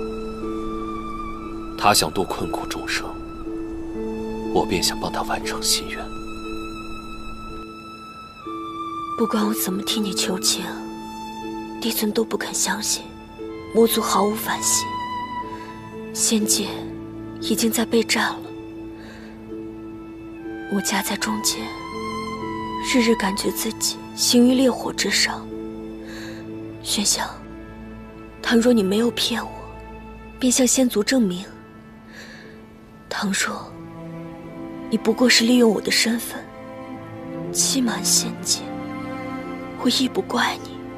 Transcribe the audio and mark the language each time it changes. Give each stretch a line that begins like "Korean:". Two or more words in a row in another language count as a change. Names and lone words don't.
Chinese: 她想度困苦眾生，我便想幫她完成心願。不管我怎麼替你求情，帝尊都不肯相信魔族毫無反省。仙界已經在備戰了，我夾在中間，日日感覺自己行於烈火之上。玄香，倘若你沒有騙我，便向仙族證明；倘若你不過是利用我的身份欺瞞仙界，我亦不怪你。